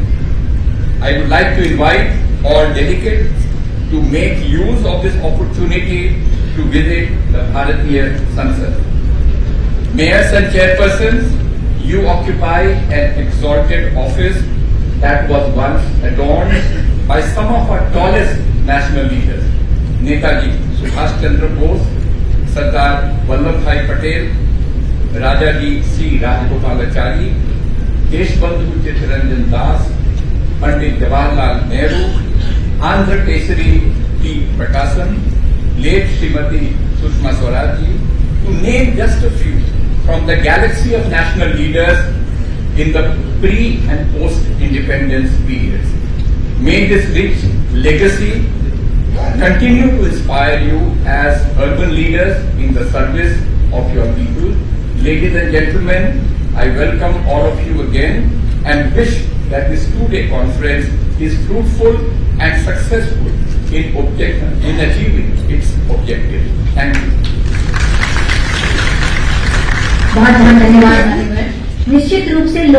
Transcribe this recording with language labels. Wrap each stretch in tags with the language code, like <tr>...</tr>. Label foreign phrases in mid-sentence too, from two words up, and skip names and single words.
<en>I would like to invite all delegates to make use of this opportunity to visit the Bharatiya Sansad. Mayors and chairpersons, you occupy an exalted office that was once adorned by some of our tallest national leaders, Netaji Subhash Chandra Bose, Sardar Vallabhbhai Patel, Rajaji C. Rajagopalachari, Deshbandhu Chittaranjan Das, Pandit Jawaharlal Nehru, Andhra Kesari T. Prakasan, late Srimati Sushma Swaraj ji, to name just a few from the galaxy of national leaders in the pre- and post-independence periods. May this rich legacy continue to inspire you as urban leaders in the service of your people. Ladies and gentlemen, I welcome all of you again and wish that this two-day conference is fruitful and successful in achieving its objective. Thank you.</en> <hi>बहुत बहुत धन्यवाद। निश्चित रूप से लोग</hi>